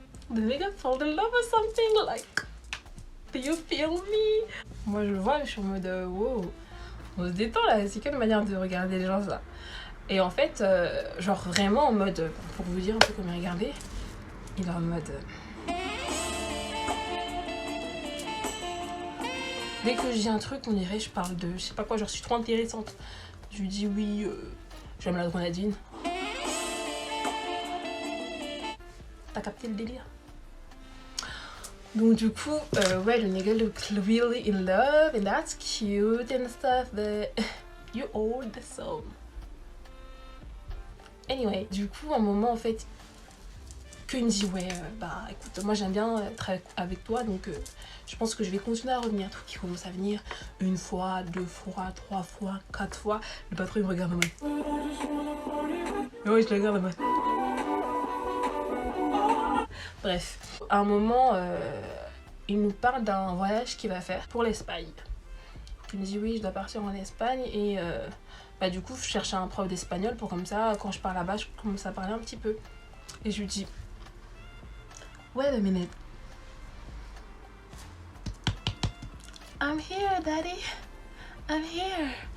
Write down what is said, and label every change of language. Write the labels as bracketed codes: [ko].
[en] The nigga fall in love or something, like, do you feel me? [fr] Moi je le vois, je suis en mode wow, on se détend là, c'est quelle manière de regarder les gens ça. Et en fait, genre vraiment en mode, pour vous dire un peu comment il regardait, il est en mode... Dès que je dis un truc, on dirait je parle de, je sais pas quoi, genre je suis trop intéressante. Je lui dis oui, j'aime la grenadine. T'as capté le délire? Donc du coup, ouais, [en] le nigga look really in love and that's cute and stuff, but you old so... [fr] Anyway, du coup, à un moment, en fait, qu'il me dit, ouais, écoute, moi j'aime bien être avec toi, donc je pense que je vais continuer à revenir. Tout qui commence à venir 1 fois, 2 fois, 3 fois, 4 fois. Le patron, il me regarde en mode. Et ouais, je le regarde en mode. Bref, à un moment, il nous parle d'un voyage qu'il va faire pour l'Espagne. Il me dit oui, je dois partir en Espagne et bah, du coup je cherchais un prof d'espagnol pour comme ça quand je pars là-bas je commence à parler un petit peu. Et je lui dis [en] wait a minute, I'm here daddy, I'm here.